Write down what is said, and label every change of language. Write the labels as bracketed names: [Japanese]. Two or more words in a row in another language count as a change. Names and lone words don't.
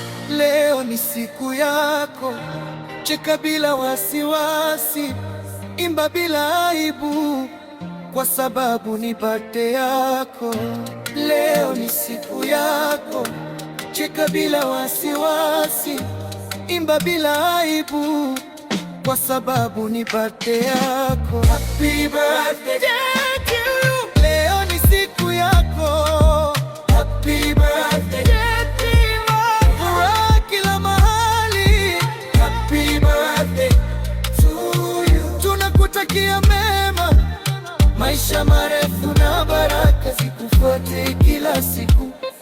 [Swahili] Leo ni siku yako, cheka bila wasiwasi, imba bila aibu, kwa sababu ni birthday yako. Leo ni siku yako, cheka bila wasiwasi, imba bila aibu, kwa sababu ni birthday yako. [English] Happy birthday to you. [Swahili] Leo ni siku yako. [English] Happy birthday to you. [Swahili] Furaha kila mahali. [English] Happy birthday to you. [Swahili] Tunakutakia mema, maisha marefu na baraka zikufuate kila siku.